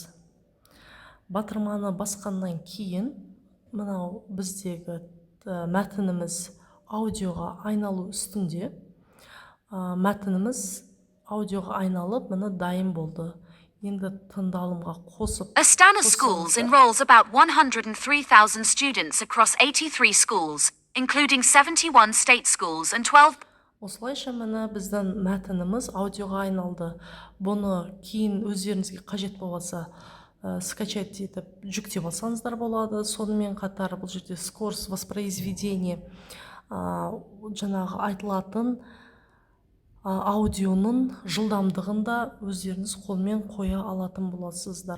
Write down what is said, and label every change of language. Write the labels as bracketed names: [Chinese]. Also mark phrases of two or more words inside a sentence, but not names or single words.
[Kazakh] Батырманы басқаннан кейін мынау біздегі мәтініміз аудиоға айналу үстінде. Мәтініміз аудиоға айналып, мына дайын болды. Енді тыңдалымға қосып. [English] Astana Schools enrolls about 103,000 students across 83 schools, including 71 state schools and 12. [Kazakh] Осылайша мына біздің мәтініміз аудиоға айналды. Бұны кейін өздеріңізге қажет болса скачать етіп жүктеп алсаңыздар болады. Сонымен қатар бұл жерде [Russian] скорость воспроизведения [Kazakh] жаңағы айтылатын аудионың жылдамдығын да өздеріңіз қолмен қоя алатын боласыздар.